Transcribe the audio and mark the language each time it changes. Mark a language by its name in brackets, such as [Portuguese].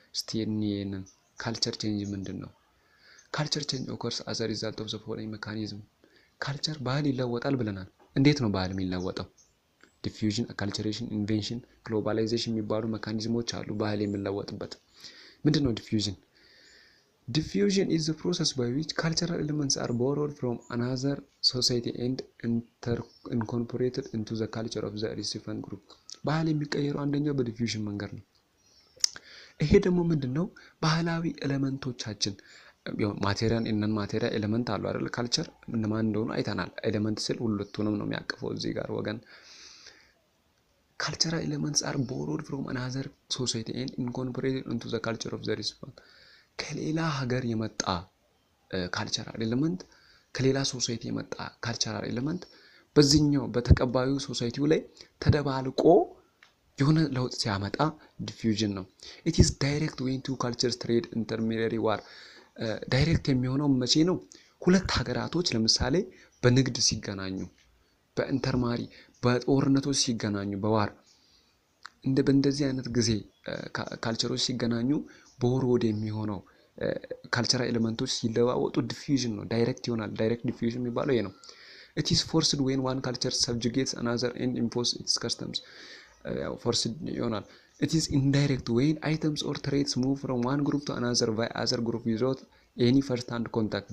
[Amharic] እስቲ እንየን culture change ምንድነው? [English] culture change occurs as a result of the following mechanism. [Amharic] culture ባህል ይለወጣል ብለናል። እንዴት ነው ባህል የሚለወጠው? diffusion, acculturation, invention, globalization የሚባሉ ሜካኒዝሞች አሉ ባህል የሚለወጥበት። ምንድነው diffusion? [English] Diffusion is the process by which cultural elements are borrowed from another society and incorporated into the culture of the recipient group. [Amharic] ባህል የሚቀየረው አንደኛው በዲፊውዥን መንገድ ነው። ይሄ ደግሞ ምንድነው? ባህላዊ ኤሌመንቶቻችን ማቴሪያል እና ማቴሪያል ኤሌመንት አሉ አይደል? ካልቸር እነማን እንደሆኑ አይተናል። ኤሌመንት ስል ሁለቱንም ነው የሚያቅፈው እዚህ ጋር ወገን። [English] cultural elements are borrowed from another society and incorporated into the culture of the recipient. [Amharic] ከሌላ ሀገር የመጣ ካልቸራል ኤሌመንት ከሌላ ሶሳይቲ የመጣ ካልቸራል ኤሌመንት በዚህኛው በተቀባዩ ሶሳይቲው ላይ ተደባልቆ የሆነ ለውጥ ሲያመጣ ዲፊውዥን ነው። [English] it is direct when two cultures trade intermediary war. [Amharic] ዳይሬክት የሚሆነው መቼ ነው? ሁለት ሀገራቶች ለምሳሌ በንግድ ሲገናኙ፣ በኢንተርማሪ በጦርነቶች ሲገናኙ፣ በዋር በእንደዚህ አይነት ጊዜ ካልቸሮች ሲገናኙ ቦሮድ የሚሆነው ካልቸራል ኤሌመንቶች ሲለዋወጡ ዲፊውዥን ነው። ዳይሬክት ይሆናል። ዳይሬክት ዲፊውዥን የሚባለው ይሄ ነው። [English] it is forced when one culture subjugates another and imposes its customs. forced [Amharic] ይሆናል። [English] it is indirect when items or traits move from one group to another by other group without any first hand contact.